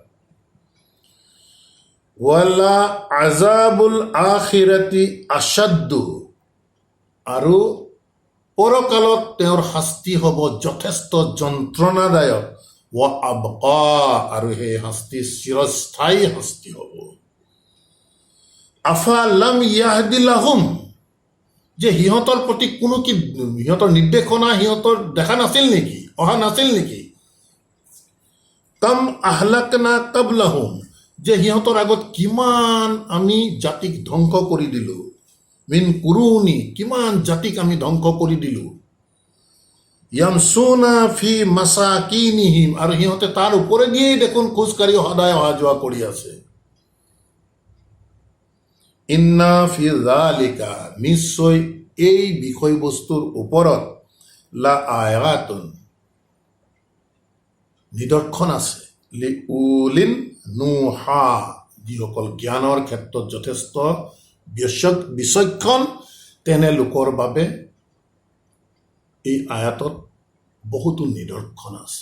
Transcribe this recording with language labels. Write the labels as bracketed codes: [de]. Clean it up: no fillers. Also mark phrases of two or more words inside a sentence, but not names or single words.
[ar] ولعذاب الآخرة أشد, [as] আৰু পৰকালত তেওঁৰ শাস্তি হ'ব যথেষ্ট যন্ত্ৰণাদায়ক। [ar] وأبقى, [as] আৰু সেই শাস্তি চিৰস্থায়ী শাস্তি হ'ব। [ar] أفلم يهد لهم, [as] যে সিহঁতৰ প্ৰতি কোনো কি সিহঁতৰ নিৰ্দেশনা সিহঁতৰ দেখা নাছিল নেকি, অহা নাছিল নেকি? [ar] كم أهلكنا قبلهم, [as] যে সিহঁতৰ আগত কিমান আমি জাতিক ধ্বংস কৰি দিলো। [ar] من القرون, [as] কিমান জাতিক আমি ধ্বংস কৰি দিলো। [ar] يمشون في مساكنهم, [as] আৰু সিহঁতে তাৰ ওপৰে দিয়েই দেখোন খোজকাঢ়ি সদায় অহা যোৱা কৰি আছে। [ar] إن في ذلك, [as] নিশ্চয় এই বিষয়বস্তুৰ ওপৰত [ar] لآيات, [as] নিদৰ্শন আছে। [ar] لأولي النهى, [as] যিসকল জ্ঞানৰ ক্ষেত্ৰত যথেষ্ট বিচক্ষণ তেনে লোকৰ বাবে এই আয়াতত বহুতো নিদৰ্শন আছে।